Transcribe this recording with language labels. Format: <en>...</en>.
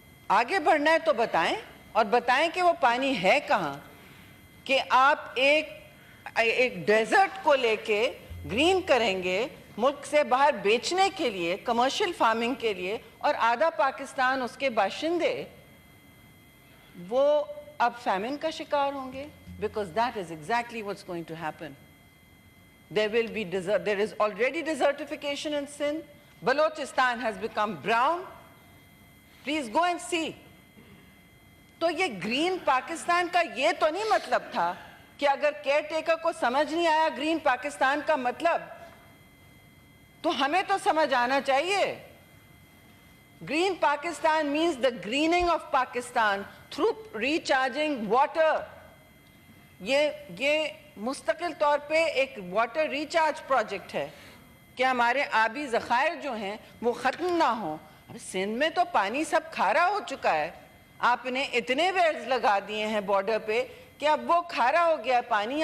<ur>آگے بڑھنا ہے تو بتائیں, اور بتائیں کہ وہ پانی ہے کہاں, کہ آپ ایک ڈیزرٹ کو لے کے گرین کریں گے ملک سے باہر بیچنے کے لیے, کمرشل فارمنگ کے لیے, اور آدھا پاکستان اس کے باشندے وہ اب فیمن کا شکار ہوں گے.</ur> <en>Because that is exactly what's going to happen. There is already desertification in Sindh. Balochistan has become brown. Please go and see.</en> <ur>تو یہ گرین پاکستان کا یہ تو نہیں مطلب تھا کہ اگر کیئر ٹیکر کو سمجھ نہیں آیا گرین پاکستان کا مطلب, تو ہمیں تو سمجھ آنا چاہیے.</ur> <en>Green Pakistan means the greening of Pakistan through recharging water.</en> <ur>یہ مستقل طور پہ ایک واٹر ریچارج پروجیکٹ ہے کہ ہمارے آبی ذخائر جو ہیں وہ ختم نہ ہوں. سندھ میں تو پانی سب کھارا ہو چکا ہے, آپ نے اتنے ویلز لگا دیے ہیں بارڈر پہ کہ اب وہ کھارا ہو گیا پانی.</ur>